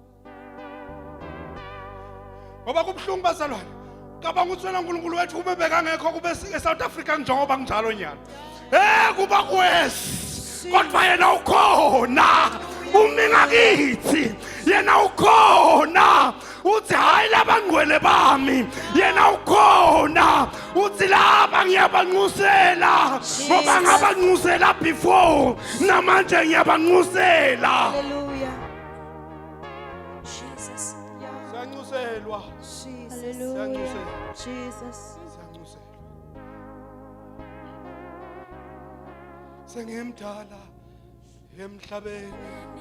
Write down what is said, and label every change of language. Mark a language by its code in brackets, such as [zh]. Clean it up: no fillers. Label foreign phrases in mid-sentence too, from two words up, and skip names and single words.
[zu] ngoba kubhlungu bazalwane cabanga ukuthi wena uNkulunkulu wethu kube bekangekho kube eSouth Africa njengoba kunjalo nyana kuba kwesi kodwa yena ukhona umi ngakithi yena ukhona uthi hayi labangcwele bami yena ukhona uthi laba ngiyabanxusela ngoba ngabanxusela before namanje ngiyabanxusela Hallelujah. Jesus. Yeah. siyanxuselwa Jesus. siyanxuselwa Jesus. siyanxuselwa sengimdala emhlabeni